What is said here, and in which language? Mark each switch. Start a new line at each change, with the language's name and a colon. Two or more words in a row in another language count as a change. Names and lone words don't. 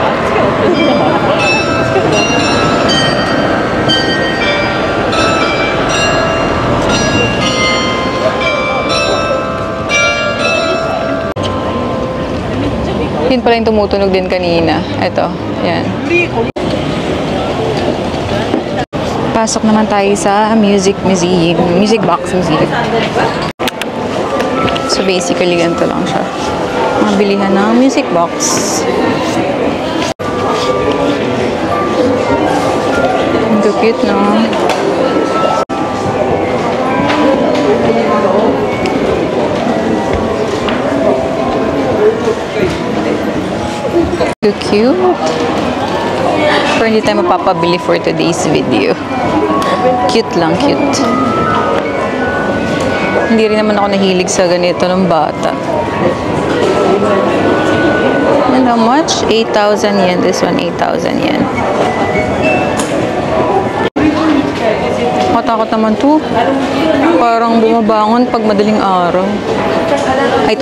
Filipino: Yun pala yung tumutunog din kanina. Ito, yan. Pasok naman tayo sa
English: music museum, music box museum. So basically,
Filipino: ganito lang siya. Mabilihan ng music box. Ito cute, no?
English: So cute.
Filipino: Pero hindi tayo mapapabili
English: for today's video.
Filipino: Cute lang, cute. Hindi rin naman ako nahilig sa ganito ng bata.
English: And how much? 8,000 yen. This one, 8,000 yen.
Filipino: Matakot naman to. Parang bumabangon pag madaling araw.